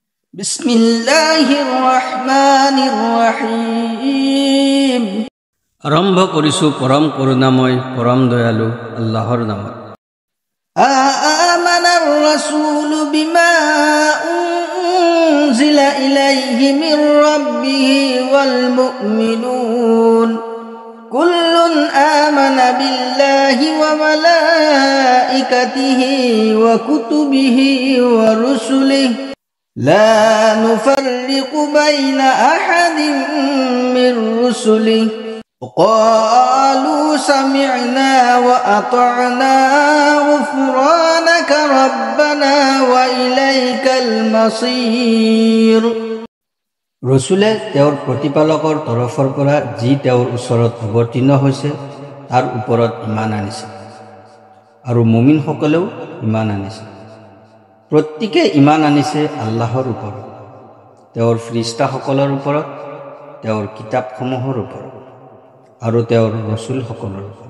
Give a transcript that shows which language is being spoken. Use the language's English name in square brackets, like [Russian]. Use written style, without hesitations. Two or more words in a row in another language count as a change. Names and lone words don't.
[Arabic] بسم الله الرحمن الرحيم. [Assamese] আরম্ভ কৰিছো পৰম করুণাময় পৰম দয়ালু আল্লাহৰ নামত। [Arabic] آمن الرسول بما أنزل إليه من ربه والمؤمنون كل آمن بالله وملائكته وكتبه ورسله لا نفرق بين أحد من رسله وقالوا سمعنا وأطعنا غفرانك ربنا وإليك المصير। [Assamese] ৰসুলে তেওঁৰ প্ৰতিপালকৰ তৰফৰ পৰা যি তেওঁৰ ওচৰত অৱতীৰ্ণ হৈছে তাৰ ওপৰত ইমান আনিছে আৰু মুমিনসকলেও ইমান আনিছে। প্ৰত্যেকে ইমান আনিছে আল্লাহৰ ওপৰত, তেওঁৰ ফিৰিষ্টাসকলৰ ওপৰত, তেওঁৰ কিতাপসমূহৰ ওপৰত আৰু তেওঁৰ ৰসুলসকলৰ ওপৰত।